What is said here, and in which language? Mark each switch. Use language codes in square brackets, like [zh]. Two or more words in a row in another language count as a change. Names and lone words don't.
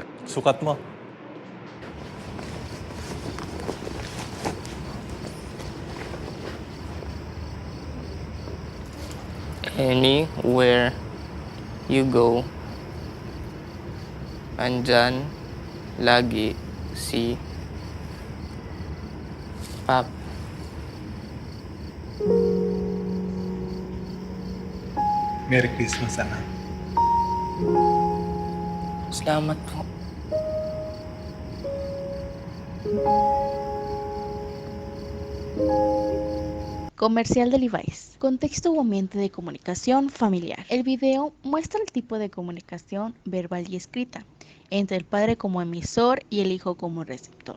[tl] Sukat mo. [en] Anywhere you go, [tl] andyan lagi si Pap. [en] Merry Christmas, anak. [tl] Salamat po. [es] Comercial de Levi's. Contexto o ambiente de comunicación familiar. El video muestra el tipo de comunicación verbal y escrita entre el padre como emisor y el hijo como receptor.